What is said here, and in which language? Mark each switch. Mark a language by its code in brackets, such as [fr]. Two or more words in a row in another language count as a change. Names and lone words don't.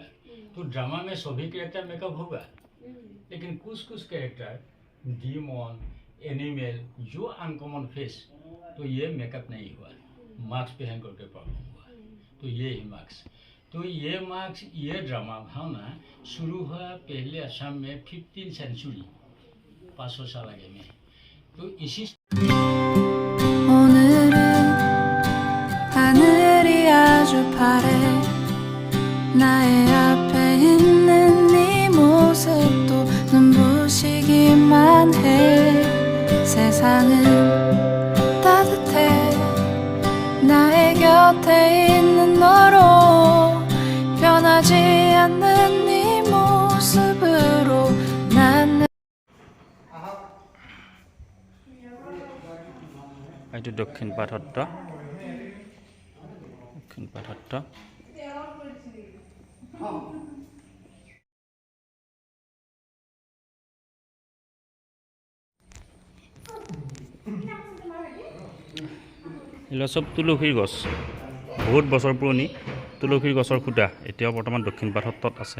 [hi] तो ड्रामा में सभी [en] character makeup [hi] होगा, लेकिन कुछ कैरेक्टर डीमन, एनिमल, जो [en] uncommon face, [hi] तो ये मेकअप नहीं हुआ, मास्क पहन करके प्रॉब्लम हुआ। तो ये ही मास्क, तो ये मास्क, ये ड्रामा भावना शुरू हुआ पहले असम में 15 सेंचुरी, 500 साल आगे में। तो इसी [ko] 오늘은 하늘이 아주 파래 나의 앞에 있는 네 모습도 눈부시기만 해 세상은 따뜻해 나의 곁에 있는 너로 변하지 않는 네 모습으로 난 [as] এইটো দক্ষিণ পাট সত্ৰ। দক্ষিণ পাট সত্ৰ। এইবিলাক চব তুলসীৰ গছ, বহুত বছৰ পুৰণি তুলসীৰ গছৰ খুঁটা এতিয়াও বৰ্তমান দক্ষিণ পাট সত্ৰত আছে।